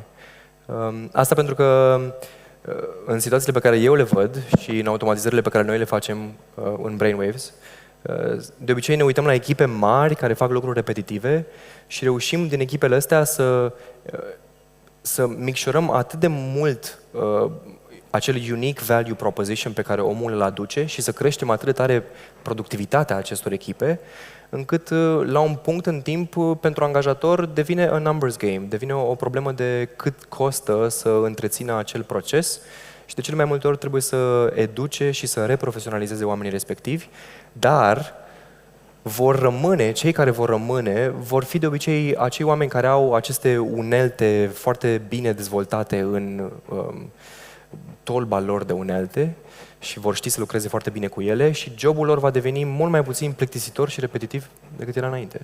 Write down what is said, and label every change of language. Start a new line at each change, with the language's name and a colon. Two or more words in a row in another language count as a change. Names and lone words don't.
Romanian: Asta pentru că în situațiile pe care eu le văd și în automatizările pe care noi le facem în brain-waves, de obicei ne uităm la echipe mari care fac lucruri repetitive și reușim din echipele astea să micșorăm atât de mult acel
English: unique value proposition
Romanian: pe care omul îl aduce și să creștem atât de tare productivitatea acestor echipe, încât la un punct în timp pentru angajator devine
English: a numbers game,
Romanian: devine o problemă de cât costă să întrețină acel proces și de cele mai multe ori trebuie să educe și să reprofesionalizeze oamenii respectivi, dar cei care vor rămâne, vor fi de obicei acei oameni care au aceste unelte foarte bine dezvoltate în tolba lor de unelte și vor ști să lucreze foarte bine cu ele și jobul lor va deveni mult mai puțin plictisitor și repetitiv decât era înainte.